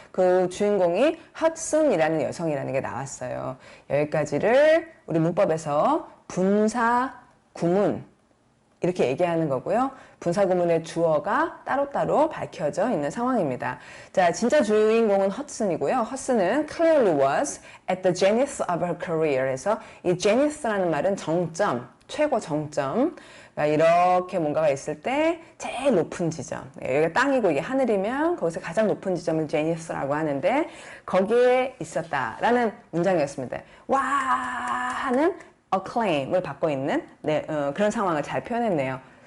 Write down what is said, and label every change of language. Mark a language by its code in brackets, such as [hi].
[ko] 그 주인공이 헛슨이라는 여성이라는 게 나왔어요. 여기까지를 우리 문법에서 분사 구문 이렇게 얘기하는 거고요. 분사 구문의 주어가 따로따로 밝혀져 있는 상황입니다. 자, 진짜 주인공은 헛슨이고요. [en] 헛슨은 clearly was at the zenith of her career. [ko] 에서 이 zenith라는 말은 정점, 최고 정점. 그러니까 이렇게 뭔가가 있을 때 제일 높은 지점. 여기가 땅이고 이게 하늘이면 거기서 가장 높은 지점을 zenith라고 하는데 거기에 있었다라는 문장이었습니다. 와 하는 acclaim을 받고 있는 그런 상황을 잘 표현했네요.